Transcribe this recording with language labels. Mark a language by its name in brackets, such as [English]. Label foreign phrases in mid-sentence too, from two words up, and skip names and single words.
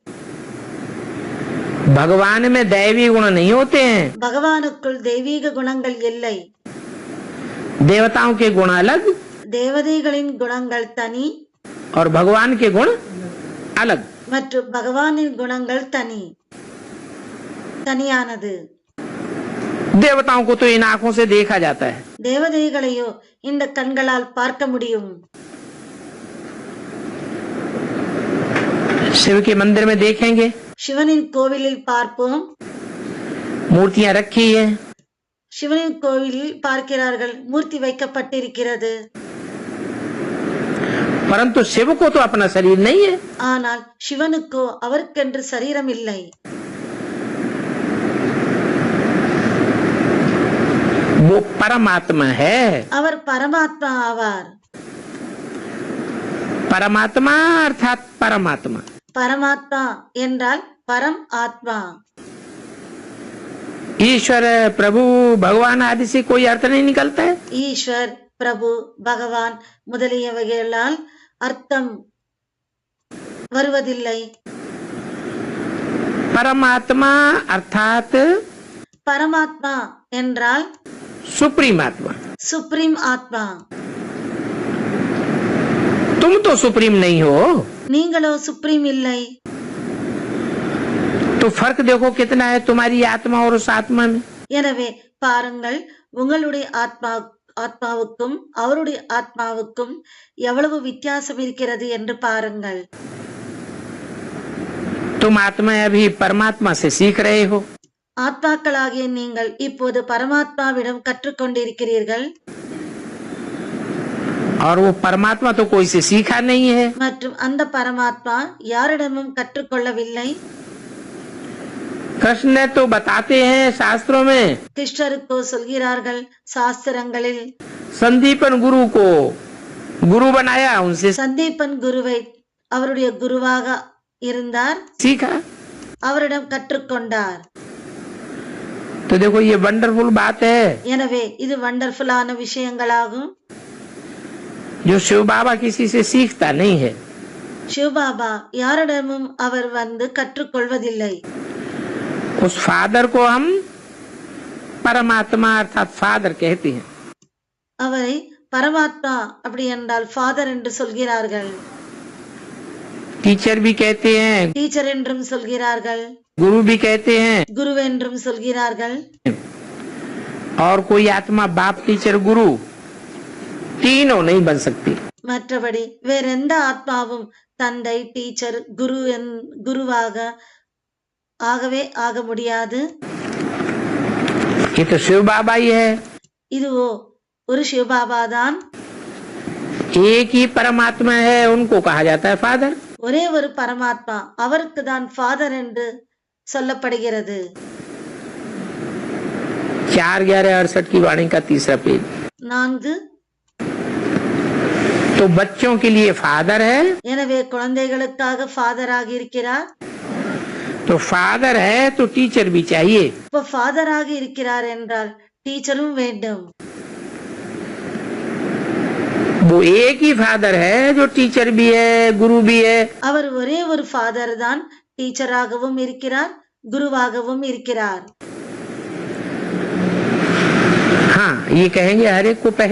[Hindi] भगवान में दैवी गुण नहीं होते हैं। [Tamil] பகவானுக்குள் தெய்வீக குணங்கள் இல்லை. [Hindi] देवताओं के गुण अलग [Tamil] தேவதைகளின் குணங்கள் தனி [Hindi] और भगवान के गुण अलग। [Tamil] மற்றும் பகவானின் குணங்கள் தனியானது. [Hindi] देवताओं को तो इन आंखों से देखा जाता है, [Tamil] தேவதைகளையோ இந்த கண்களால் பார்க்க முடியும். [Hindi] शिव के मंदिर में देखेंगे [Tamil] சிவனின் கோவிலில் பார்ப்போம், [Hindi] मूर्तियां रखी है, [Tamil] சிவனின் கோவிலில் பார்க்கிறார்கள், மூர்த்தி வைக்கப்பட்டிருக்கிறது. [Hindi] परंतु शिव को तो अपना शरीर नहीं है। [Tamil] ஆனால் சிவனுக்கோ அவருக்கென்று சரீரம் இல்லை. [Hindi] वो परमात्मा है। [Tamil] அவர் பரமாத்மா ஆவார். [Hindi] परमात्मा अर्थात परमात्मा। [Tamil] பரமாத்மா என்றால் பரம் ஆத்மா. [Hindi] ईश्वर प्रभु भगवान आदि से कोई अर्थ नहीं निकलता है। [Tamil] ஈஸ்வர், பிரபு, பகவான் முதலியவைகளால் அர்த்தம் வருவதில்லை. [Hindi] परमात्मा अर्थात [Tamil] பரமாத்மா என்றால் [Hindi] सुप्रीम आत्मा। [Tamil] சுப்ரீம் ஆத்மா. [Hindi] तुम तो सुप्रीम नहीं हो, [Tamil] நீங்களோ சுப்ரீம் இல்லை. [Hindi] तो फर्क देखो कितना है तुम्हारी आत्मा और उस आत्मा में। [Tamil] எனவே பாருங்கள், உங்களுடைய ஆத்மாவுக்கும் அவருடைய ஆத்மாவுக்கும் எவ்வளவு வித்தியாசம் இருக்கிறது என்று பாருங்கள். [Hindi] तुम आत्मा अभी परमात्मा से सीख रहे हो, [Tamil] ஆத்மாக்களாகிய நீங்கள் இப்போது பரமாத்மாவிடம் கற்றுக்கொண்டிருக்கிறீர்கள். [Hindi] और वो परमात्मा तो कोई से सीखा नहीं है। [Tamil] மற்றும் அந்த பரமாத்மா யாரிடமும் கற்றுக்கொள்ளவில்லை. [Hindi] कृष्ण तो बताते हैं शास्त्रों में, [Tamil] கிருஷ்ணருக்கோ சொல்கிறார்கள் சாஸ்திரங்களில், [Hindi] संदीपन गुरु को गुरु बनाया, उनसे [Tamil] சந்தீபன் குருவை அவருடைய குருவாக இருந்தார், [Hindi] सीखा। [Tamil] அவரிடம் கற்றுக்கொண்டார். [Hindi] तो देखो ये वंडरफुल बात है, [Tamil] எனவே இது வண்டர்ஃபுல்லான விஷயங்களாகும். [Hindi] जो शिव बाबा किसी से सीखता नहीं है। [Tamil] சிவபாபா யாரிடமும் அவர் வந்து கற்றுக்கொள்வதில்லை. [Hindi] उस फादर को हम परमात्मा अर्थात फादर कहते हैं। [Tamil] அவரை பரமாத்மா அப்படி என்றால் ஃபாதர் என்று சொல்கிறார்கள். [Hindi] टीचर भी कहते हैं, [Tamil] டீச்சர் என்றும் சொல்கிறார்கள், [Hindi] गुरु भी कहते हैं, [Tamil] குரு என்றும் சொல்கிறார்கள். [Hindi] और कोई आत्मा बाप टीचर गुरु तीनों नहीं बन सकती। [Tamil] மற்றபடி வேற எந்த ஆத்மாவும் தந்தை, டீச்சர், குருவாக ஆகவே ஆக முடியாது. [Hindi] ये तो शिव बाबा ही है। [Tamil] இதுவோ ஒரு சிவபாபா தான். [Hindi] एक ही परमात्मा है, उनको कहा जाता है फादर। [Tamil] ஒரே ஒரு பரமாத்மா, அவருக்கு தான் ஃபாதர் என்று சொல்லப்படுகிறது. [Hindi] 4/11/68 की वाणी का 3रा पेज। 4. तो बच्चों के लिए फादर है, [Tamil] எனவே குழந்தைகளுக்காக ஃபாதராக இருக்கிறார். [Hindi] तो फादर है तो टीचर भी चाहिए। [Tamil] இப்போ ஃபாதராக இருக்கிறார் என்றால் டீச்சரும் வேண்டும். [Hindi] वो एक ही फादर है जो टीचर भी है, गुरु भी है। [Tamil] அவர் ஒரே ஒரு ஃபாதர் தான், டீச்சராகவும் இருக்கிறார், குருவாகவும் இருக்கிறார். [Hindi] हाँ, ये कहेंगे हर एक को पहले